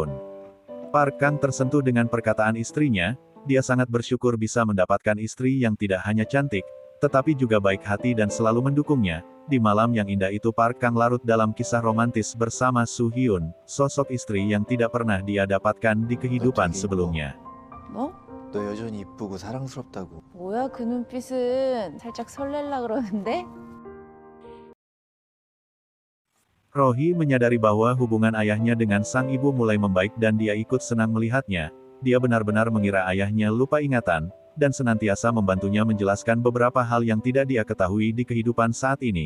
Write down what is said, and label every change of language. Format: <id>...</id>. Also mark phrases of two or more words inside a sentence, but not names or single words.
<id>Park Kang tersentuh dengan perkataan istrinya. Dia sangat bersyukur bisa mendapatkan istri yang tidak hanya cantik, tetapi juga baik hati dan selalu mendukungnya. Di malam yang indah itu Park Kang larut dalam kisah romantis bersama Soo Hyun, sosok istri yang tidak pernah dia dapatkan di kehidupan sebelumnya.</id> <ko>뭐? 너 여전히 이쁘고 사랑스럽다고. 뭐야 그 눈빛은 살짝 설렐라 그러는데?</ko> <id>Rohee menyadari bahwa hubungan ayahnya dengan sang ibu mulai membaik dan dia ikut senang melihatnya. Dia benar-benar mengira ayahnya lupa ingatan, dan senantiasa membantunya menjelaskan beberapa hal yang tidak dia ketahui di kehidupan saat ini.</id>